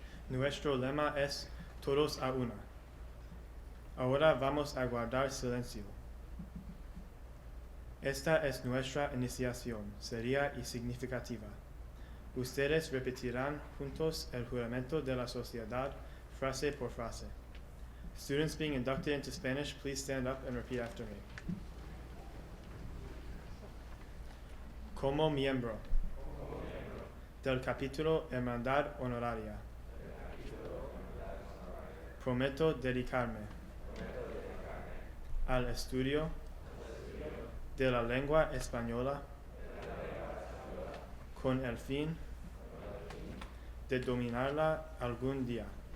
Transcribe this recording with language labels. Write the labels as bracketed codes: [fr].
[es] Nuestro lema es Todos a una. Ahora vamos a guardar silencio. Esta es nuestra iniciación, seria y significativa. Ustedes repetirán juntos el juramento de la sociedad, frase por frase. [en] Students being inducted into Spanish, please stand up and repeat after me. [es] Como miembro del capítulo Hermandad Honoraria, prometo dedicarme al estudio de la lengua española con el fin de dominarla algún día,